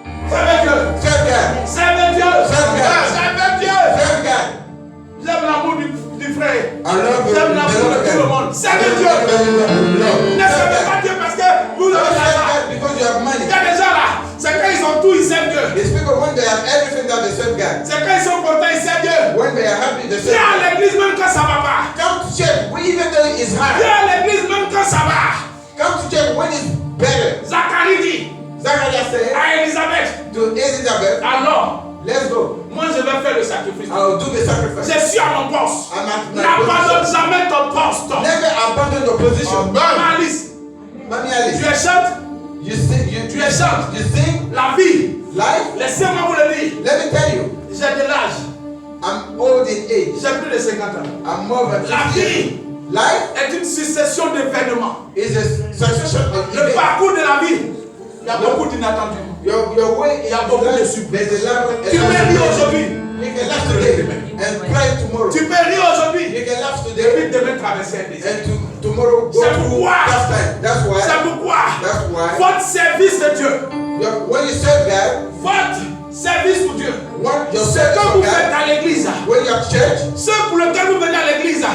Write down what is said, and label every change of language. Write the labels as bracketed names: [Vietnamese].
[French] Servez Dieu. [English] Serve God. [French] Servez Dieu. [English] Serve God. [French] Servez Dieu. [English] Serve God. [French] J'aime l'amour du frère. [English] I love [French] J'aime [English] the [French] l'amour [English] Lord [French] de [English] God. [French] tout le monde. Servez Dieu. Ne servez pas Dieu parce que vous avez l'argent. [English] Because you have [French] Il [English] money. [French] y a des gens là, c'est quand ils ont tout, ils servent Dieu. [English] These people, when they have everything that they serve God. [French] C'est quand ils sont contents, ils servent Dieu. [English] When they are happy, they serve [French] Viens à [English] God. [French] l'église même quand ça va pas. [English] Come to church, even though it's hard. [French] Viens à l'église même quand ça va. [English] Come to church when it's better. [French] Zacharie dit [English] Zachariah said [French] à Elisabeth, [English] to Elizabeth, [French] alors, [English] let's go. [French] moi je vais faire le sacrifice. [English] I'll do the sacrifice. [French] Je suis à mon poste. [English] I'm at my [French] N'abandonne [English] position. [French] jamais ton poste. [English] Never abandon your position. [French] Maman Alice, [English] Mommy [French] tu [English] Alice, [French] es chante, [English] you sing, [French] tu es chante. [English] you sing [French] La vie, [English] life. [French] laissez-moi vous le dire. [English] Let me tell you, [French] J'ai de l'âge, [English] I'm old in age. [French] j'ai plus de 50 ans. [English] I'm more than [French] La [English] 50 years. [French] vie [English] Life [French] est une succession d'événements. [English] is a succession of [French] Le [English] events. [French] parcours de la vie, il y a beaucoup d'inattendus. [English] Your way [French] Il y a beaucoup de [English] life, [French] surprises. [English] there's a lot of [French] Tu peux rire aujourd'hui, [English] You can laugh today and cry tomorrow. [French] tu peux rire aujourd'hui, [English] You can laugh [French] et [English] today [French] puis demain traverser un désert. [English] and tomorrow go [French] C'est [English] to [French] pourquoi, [English] tough time. That's why. [French] c'est pourquoi [English] That's why. [French] votre service de Dieu, [English] When you serve God, [French] votre service pour Dieu, [English] your [French] ce [English] service [French] que [English] for [French] vous faites [English] God, [French] à l'église, [English] when you're at church, [French] ce pour lequel vous venez à l'église,